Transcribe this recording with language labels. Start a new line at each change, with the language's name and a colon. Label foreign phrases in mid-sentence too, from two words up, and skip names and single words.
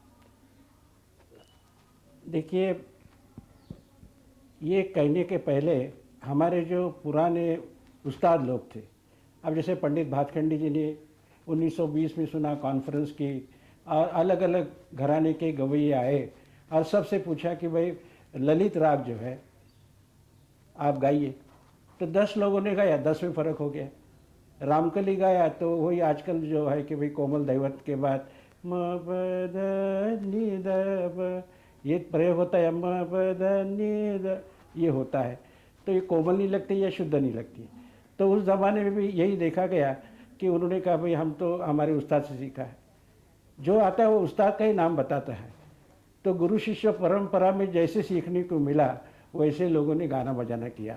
Hindi: देखिए, ये कहने के पहले हमारे जो पुराने उस्ताद लोग थे, अब जैसे पंडित भातखंडी जी ने 1920 में सुना कॉन्फ्रेंस की, और अलग अलग घराने के गवैये आए और सबसे पूछा कि भाई ललित राग जो है आप गाइए। तो 10 लोगों ने गाया, 10 में फ़र्क हो गया। रामकली गाया तो वही आजकल जो है कि भाई कोमल दैवत के बाद म प ध नि द प, ये प्रयोग होता है, म प ध नि द, ये होता है। तो ये कोमल नहीं लगती या शुद्ध नहीं लगती। तो उस ज़माने में भी यही देखा गया कि उन्होंने कहा भाई हम तो हमारे उस्ताद से सीखा है। जो आता है वो उस्ताद का ही नाम बताता है। तो गुरु शिष्य परंपरा में जैसे सीखने को मिला वैसे लोगों ने गाना बजाना किया।